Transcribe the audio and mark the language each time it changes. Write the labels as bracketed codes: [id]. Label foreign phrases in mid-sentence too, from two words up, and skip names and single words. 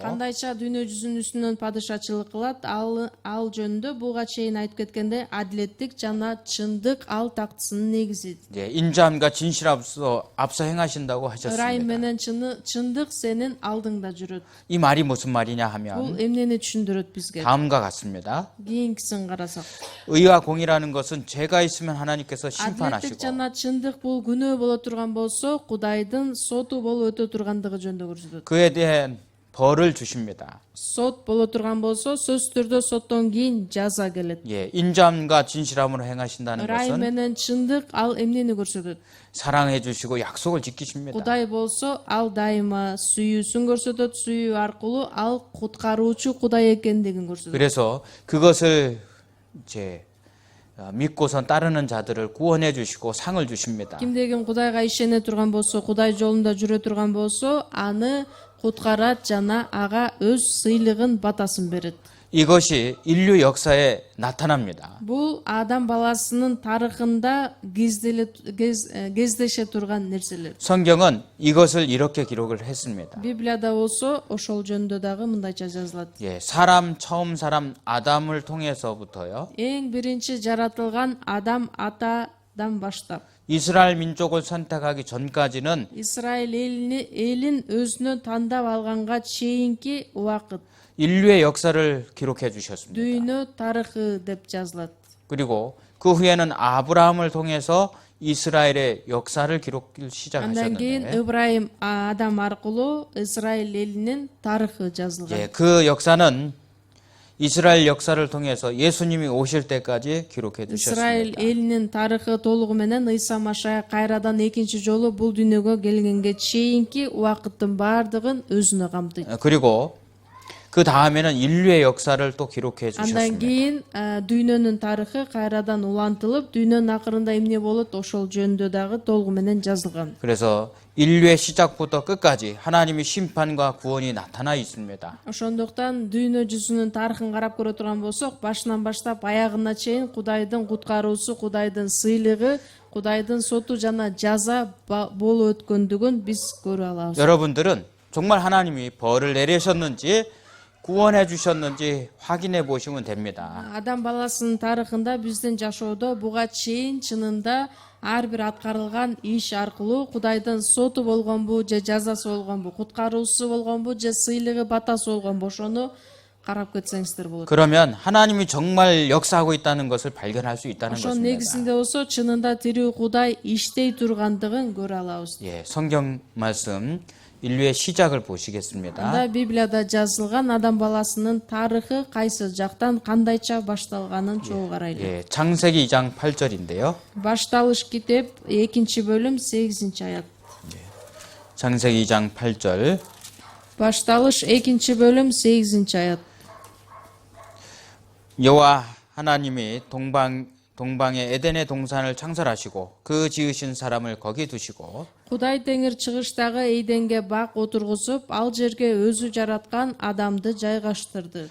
[ky] Кандайча дүйнө жүзүнүн үстүнөн падышачылык кылат, ал жөнүндө буга чейин айтып кеткенде адилеттик жана чындык ал тактысынын негизи. [ko] 예, 인자함과 진실 앞서 행하신다고 [ky] Ырайым [ko] 하셨습니다. [ky] менен чындык сенин алдыңда жүрөт. [ko] 이 말이 무슨 말이냐 [ky] Бул [ko] 하면 [ky] эмнени түшүндүрөт бизге? [ko] 다음과 같습니다. [ky] Кийинкисин карасак. [ko] 의와 공의라는 것은 죄가 있으면 하나님께서 [ky] Адилеттик [ko] 심판하시고 [ky] жана чындык бул күнөө боло турган болсо, Кудайдын соту болуп өтө тургандыгы жөнүндө көрсөтөт. [ko] 그에 대한 벌을 주십니다. [ky] Сот боло турган болсо, сөзсүз түрдө соттон кийин жаза келет. [ko] 예, 인자함과 진실함으로 행하신다는 [ky] Ырайым [ko] 것은 [ky] менен чындык ал эмнени көрсөтөт? [ko] 사랑해 주시고 약속을 지키십니다. [ky] Кудай болсо, ал дайыма сүйүүсүн көрсөтөт, сүйүү аркылуу ал куткаруучу Кудай экендигин көрсөтөт. [ko] 그래서 그것을 이제 믿고선 따르는 자들을 구원해 주시고 상을 주십니다. [ky] Кимдегин Кудайга ишене турган болсо, Кудай жолунда жүрө турган болсо, аны куткарат жана ага өз сыйлыгын, батасын берет. [ko] 이것이 인류 역사에 나타납니다. [ky] Бул адам баласынын тарыхында кездеше турган нерселер. [ko] 성경은 이것을 이렇게 기록을 했습니다. [ky] Библияда болсо ошол жөнүндө дагы мындайча жазылат. [ko] 예, 처음 사람 아담을 통해서부터요. [ky] Эң биринчи жаратылган адам атадан баштап [ko] 이스라엘 민족을 선택하기 전까지는 [ky] Исраил элин өзүнө тандап алганга чейинки убакыт [ko] 인류의 역사를 기록해 주셨습니다. [ky] дүйнө тарыхы деп жазылат. [ko] 그리고 그 후에는 아브라함을 통해서 이스라엘의 역사를 기록을 [ky] Андан кийин [ko] 시작하셨는데 [ky] Ибраим адам аркылуу Исраил элинин тарыхы жазылган. [ko] 예, 그 역사는 이스라엘 역사를 통해서 예수님이 오실 때까지 기록해 [ky] Исраил [ko] 주셨습니다. [ky] элинин тарыхы толугу менен Ыйса Машая кайрадан экинчи жолу бул дүйнөгө келгенге чейинки убакыттын бардыгын өзүнө камтыйт. [ko] 그리고 그 다음에는 인류의 역사를 또 기록해 [ky] Андан [ko] 주셨습니다. [ky] кийин дүйнөнүн тарыхы кайрадан улантылып, дүйнөнүн акырында эмне болот ошол жөнүндө дагы толугу менен жазылган. [ko] 그래서 인류의 시작부터 끝까지 하나님의 심판과 구원이 나타나 있습니다. [ky] Ошондуктан дүйнө жүзүнүн тарыхын карап көрө турган болсок, башынан баштап аягына чейин Кудайдын куткаруусу, Кудайдын сыйлыгы, Кудайдын соту жана жаза болуп өткөндүгүн биз көрө алабыз. [ko] 여러분들은 정말 하나님이 벌을 내리셨는지 구원해 주셨는지 확인해 보시면 됩니다. [ky] адам баласынын тарыхында биздин жашоодо буга чейин чынында ар бир аткарылган иш аркылуу Кудайдын соту болгонбу же жазасы болгонбу, куткаруусу болгонбу же сыйлыгы батасы болгонбу, ошону карап кетсеңиздер болот. [ko] 그러면 하나님이 정말 역사하고 있다는 것을 발견할 수 있다는 [ky] ошонун [ko] 것입니다. [ky] негизинде болсо чынында тирүү Кудай иштей тургандыгын көрө алабыз. [ko] 예, 성경 말씀 인류의 시작을 보시겠습니다. [ky] Анда Библияда жазылган адам баласынын тарыхы кайсы жактан кандайча башталганын чогуу карайлы. [ko] 예, 창세기 2장 8절인데요. [ky] Башталыш китеп 2-бөлүм 8-аят. [ko] 창세기 2장 8절. [ky] Башталыш 2-бөлүм 8-аят. [ko] 여호와 하나님이 동방의 에덴의 동산을 창설하시고 그 지으신 사람을 거기 두시고 [ky] Кудай теңир чыгыштагы Эйденге бак отургузуп, ал жерге өзү жараткан адамды жайгаштырды.